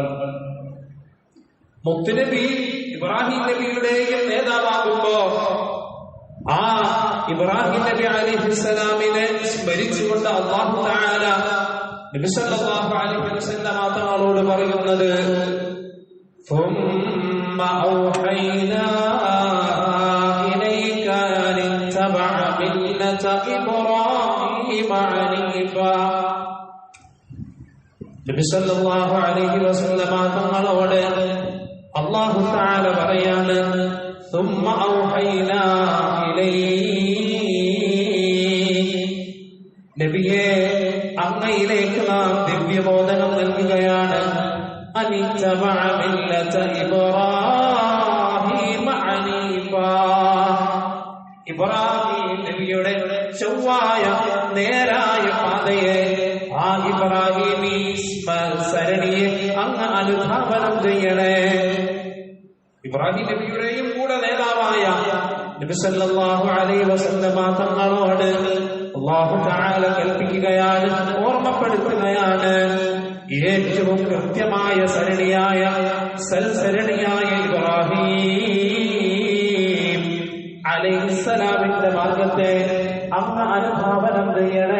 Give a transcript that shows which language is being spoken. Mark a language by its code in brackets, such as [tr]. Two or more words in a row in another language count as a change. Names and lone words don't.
[ml] മുത്തുനബി ഇബ്രാഹിം നബിയുടെയും നേതാവാകുമ്പോ ആ ഇബ്രാഹിം നബി അലൈഹിസ്സലാമിനെ സ്മരിച്ചുകൊണ്ട് [ar] الله تعالى [ml] നബി [ar] صلى الله عليه وسلم [ml] തങ്ങളോട് പറയുന്നത്, [ar] ثم أوحينا إليك أن اتبع ملة إبراهيم حنيفا. [ml] നബി [ar] صلى الله عليه وسلم [ml] തങ്ങളോട് [ar] الله تعالى [ml] പറയാണ്, [ar] ثم أوحينا إليك, [ml] നബിയെ അങ്ങയിലേക്ക് നാം ദിവ്യബോധനം നൽകുകയാണ്. [ar] أن اتبع ملة إبراهيم حنيفا, [ml] ഇബ്രാഹിം നബിയുടെ ചൊവ്വായ നേരായ പാതയെ, ആ ഇബ്രാഹിമി സരണിയെ അങ്ങ് അനുധാവനം ചെയ്യണേ. ഇബ്രാഹിം നബിയുടെയും കൂടെ നേതാവായ നബി [ar] صلى الله عليه وسلم [ml] തങ്ങളോട് [ar] الله تعالى [ml] കൽപ്പിക്കുകയാണ്, ഓർമ്മപ്പെടുത്തുകയാണ്, ഏറ്റവും കൃത്യമായ സരണിയായ സൽസരണിയായ ഇബ്രാഹിം അലൈഹിസ്സലാമിന്റെ മാർഗത്തെ അങ്ങ് അനുധാവനം ചെയ്യണേ.